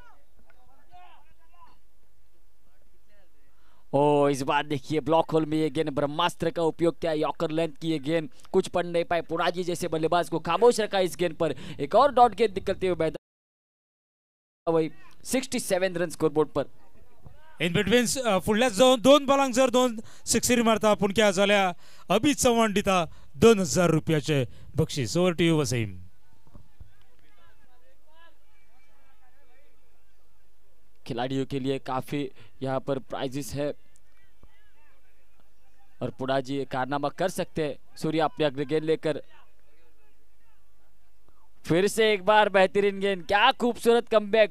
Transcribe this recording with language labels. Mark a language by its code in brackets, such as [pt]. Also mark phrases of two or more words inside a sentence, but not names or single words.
[hi] ओ इस बार देखिए [en] block hole [hi] में ये गेंद, ब्रह्मास्त्र का उपयोग किया, [en] yorker length [hi] की ये गेंद, कुछ पढ़ नहीं पाए पुणाजी जैसे बल्लेबाज को खामोश रखा इस गेंद पर। एक और डॉट गेंद निकलते हुए मैदान, वही 67 रन स्कोरबोर्ड पर। [en] in between [kok] फुडल्या दोन बॉलांक जर 2 सिक्सरी मारता पुणक्या जाल्यार अभित चव्हाण दिता 2000 रुपयाचे बक्षीस। [en] over to you Wasim. [hi] खिलाड़ियों के लिए काफी यहाँ पर प्राइजेस है और पुणाजी कारनामा कर सकते हैं। सूर्या अपने अग्र गेंद लेकर फिर से एक बार बेहतरीन गेंद, क्या खूबसूरत कमबैक।